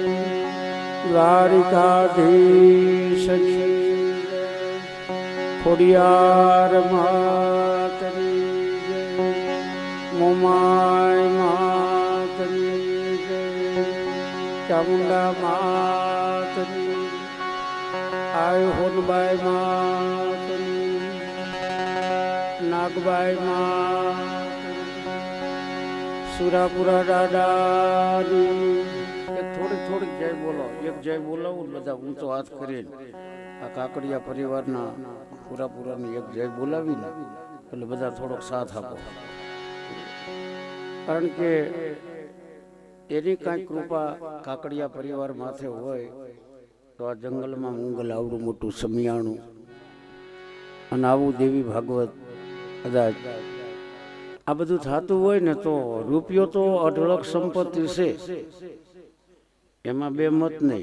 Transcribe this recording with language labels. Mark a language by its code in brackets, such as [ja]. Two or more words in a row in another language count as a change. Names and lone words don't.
[hi] द्वारिकाधीश की जय, खोडियार मात की जय, मोमाय मात की जय, चामुंडा मात की, आय होनबाई मात की, नागबाई मात की, [gu] સુરાપુરા દાદાની. થોડીક થોડીક જય બોલો, એક જય બોલાવું બધા ઊંચો હાથ કરીને આ કાકડિયા પરિવારના પૂરાની એક જય બોલાવીને એટલે બધા થોડોક સાથ આપો. કારણ કે એની કાંઈ કૃપા કાકડિયા પરિવાર માથે હોય તો આ જંગલમાં મંગલ આવડું મોટું સમિયાણું અને આવું દેવી ભાગવત કદાચ આ બધું થતું હોય ને તો રૂપિયો તો અઢળક સંપત્તિ છે, એમાં બે મત નહીં.